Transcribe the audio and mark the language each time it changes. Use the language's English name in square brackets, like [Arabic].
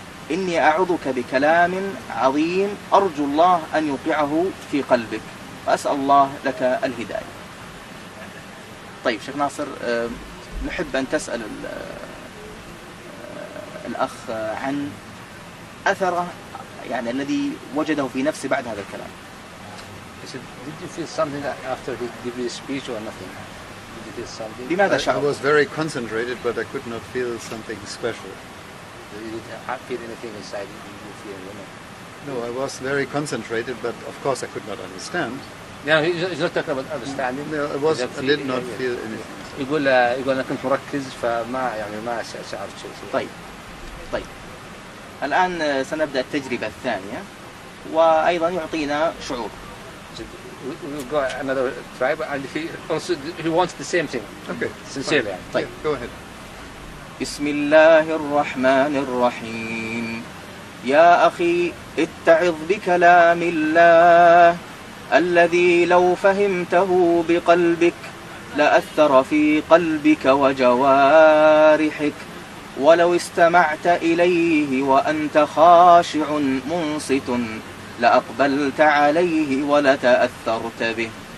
[Arabic] إني أعوذك بكلام عظيم أرجو الله أن يوقعه في قلبك، وأسأل الله لك الهداية. طيب شيخ ناصر، نحب أن تسأل الأخ عن أثره يعني الذي وجده في نفسه بعد هذا الكلام. [English] Did you feel something after he gave you a speech or nothing? Did you feel something? [Arabic] لماذا شعر؟ [English] I was very concentrated, but I could not feel something special. You didn't feel anything inside? Did you feel? No, I was very concentrated, but of course I could not understand. No, he's not talking about understanding. No, I did not feel anything. [Arabic] يقول أنا كنت مركز فما ما شعرت شيء. طيب الآن سنبدأ التجربة الثانية وأيضا يعطينا شعور. [English] We'll go another try, and he wants the same thing. Okay, sincerely. [Arabic] طيب, [English] go ahead. [Arabic] بسم الله الرحمن الرحيم. يا أخي اتعظ بكلام الله الذي لو فهمته بقلبك لأثر في قلبك وجوارحك، ولو استمعت إليه وأنت خاشع منصت لأقبلت عليه ولتأثرت به.